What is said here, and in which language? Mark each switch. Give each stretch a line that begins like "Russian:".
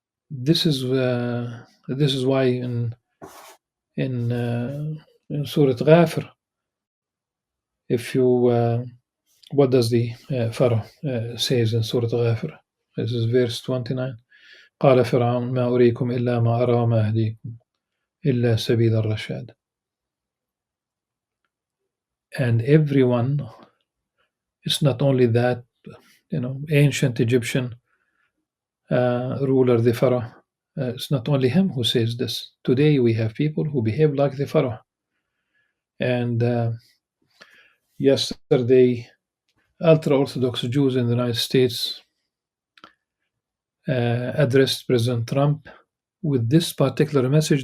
English: This is why in Surah Ghafir, if you what does the Pharaoh says in Surah Ghafir? This is verse 29.
Arabic: قال فرعون ما أريكم إلا ما أرى وما أهديكم إلا سبيل الرشاد.
English: And everyone, it's not only that, ancient Egyptian ruler, the Pharaoh, it's not only him who says this. Today we have people who behave like the Pharaoh. And yesterday, ultra-Orthodox Jews in the United States addressed President Trump with this particular message.